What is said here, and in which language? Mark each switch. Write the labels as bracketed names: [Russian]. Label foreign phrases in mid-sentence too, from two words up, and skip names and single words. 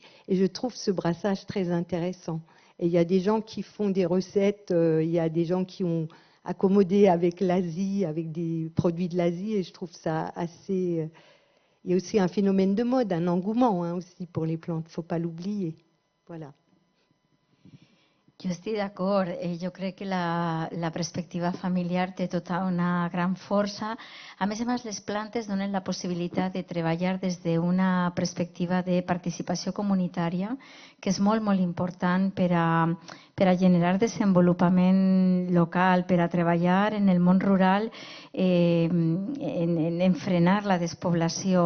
[French] Et je trouve ce brassage très intéressant. Et il y a des gens qui font des recettes, il y a des gens qui ont accommodé avec l'Asie, avec des produits de l'Asie. Et je trouve ça assez... Il y a aussi un phénomène de mode, un engouement aussi pour les plantes, il ne faut pas l'oublier. Voilà. [Catalan] Jo estic d'acord. Jo crec que la perspectiva familiar té tota una gran força. A més, les plantes donen la possibilitat de treballar des d'una perspectiva de participació comunitària, que és molt, molt important per a generar desenvolupament local, per a treballar en el món rural, en frenar la despoblació.